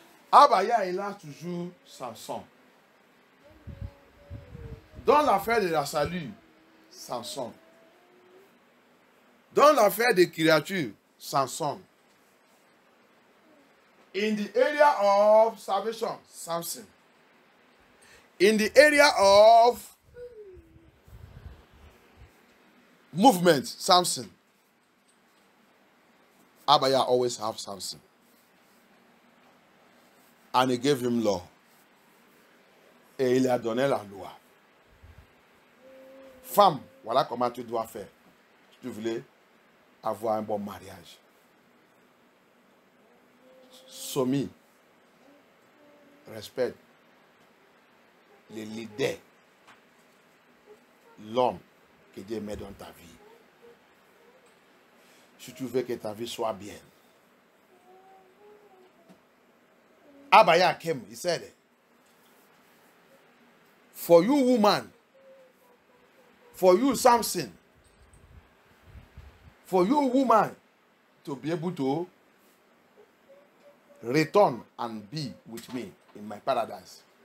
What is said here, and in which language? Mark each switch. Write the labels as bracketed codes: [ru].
[fr] Abaya, il a toujours Samson. Dans l'affaire de la salut, Samson. Dans l'affaire des créatures, Samson. [en] In the area of salvation, Samson. In the area of movement, Samson. Abaya always have Samson. And he gave him law. [fr] Et il a donné la loi. Femme, voilà comment tu dois faire. Si tu voulais avoir un bon mariage. Soumis. Respecte les leaders. L'homme que Dieu met dans ta vie. Si tu veux que ta vie soit bien. [en] Abaya came, he said, for you woman, for you Samson, for you woman to be able to return and be with me in my paradise.